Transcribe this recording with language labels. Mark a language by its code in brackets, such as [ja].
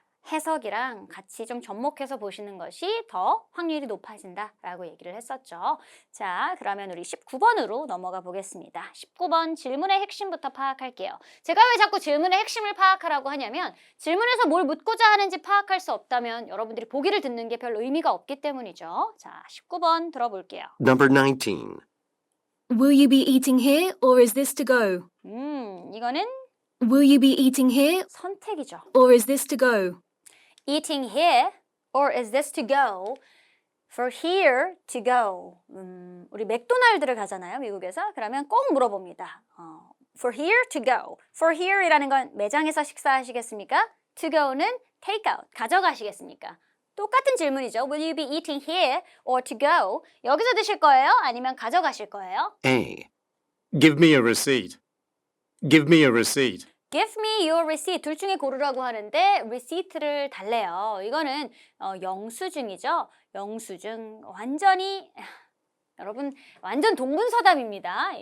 [ko] 해석이랑 같이 좀 접목해서 보시는 것이 더 확률이 높아진다라고 얘기를 했었죠. 자, 그러면 우리 19번으로 넘어가 보겠습니다. 19번 질문의 핵심부터 파악할게요. 제가 왜 자꾸 질문의 핵심을 파악하라고 하냐면 질문에서 뭘 묻고자 하는지 파악할 수 없다면 여러분들이 보기를 듣는 게 별 의미가 없기 때문이죠. 자, 19번 들어볼게요. [en] Number 19. Will you be eating here or is this to go? [ko] 이거는 [en] Will you be eating here [ko] 선택이죠. [en] or is this to go? Eating here or is this to go? For here to go. [ko] 우리 맥도날드를 가잖아요, 미국에서. 그러면 꼭 물어봅니다. [en] For here to go. [ko] For here이라는 건 매장에서 식사하시겠습니까? [en] To go는 take out, [ko] 가져가시겠습니까? 똑같은 질문이죠. [en] Will you be eating here or to go? [ko] 여기서 드실 거예요? 아니면 가져가실 거예요? [en] A. Give me a receipt. Give me a receipt. Give me your receipt. [ko] 둘 중에 고르라고 하는데 receipt를 달래요. 이거는 영수증이죠. 영수증. 완전히 여러분 완전 동분서답입니다.